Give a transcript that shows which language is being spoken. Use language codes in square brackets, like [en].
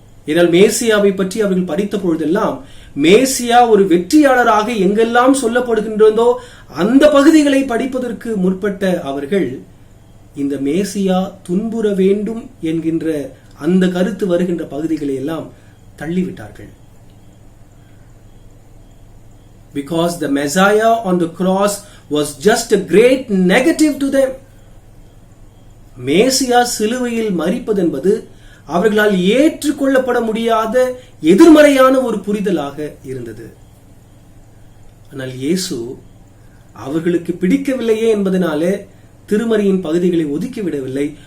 [ta] ஏனால் மேசியாவை பற்றி அவர்கள் படித்த பொழுதெல்லாம் மேசியா ஒரு வெற்றியாளராக எங்கெல்லாம் சொல்லப்படுகின்றதோ அந்த பகுதிகளை படிப்பதற்கு முற்பட்ட அவர்கள் இந்த மேசியா துன்புற வேண்டும் என்கின்ற அந்த கருத்து வருகின்ற பகுதிகளை எல்லாம் தள்ளிவிட்டார்கள். [en] Because the Messiah on the cross was just a great negative to them. [ta] மேசியா சிலுவையில் மரிப்பது என்பது அவர்களால் ஏற்றுக்கொள்ளப்பட முடியாத எதிர்மறையான ஒரு புரிதலாக இருந்தது. ஆனால் இயேசு அவர்களுக்கு பிடிக்கவில்லையே என்பதனாலே திருமறையின் பகுதிகளை ஒதுக்கிவிடவில்லை.